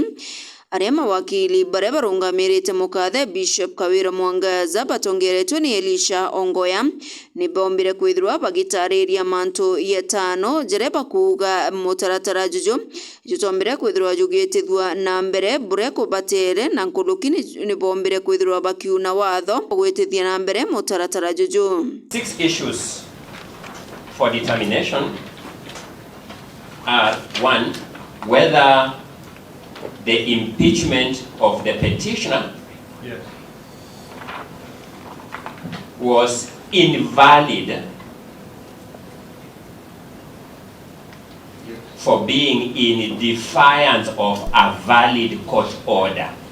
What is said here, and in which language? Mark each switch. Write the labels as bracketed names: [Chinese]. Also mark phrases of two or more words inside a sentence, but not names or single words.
[Meru] Aria mawakili baria barungamirite mukathe Bishop Kawira Mwangaza batongeretwe ni Elisha Ongoya nibombire kwithirwa bagitariria mantu yetano jereba kuga mutaratara juju jutombire kwithirwa jugitithwa na mbere bure kubatere na nkulukini nibombire kwithirwa bakiuna watho gwitithia na mbere mutaratara juju. [English] 6 issues for determination are: 1, whether the impeachment of the petitioner was invalid for being in defiance of a valid court order.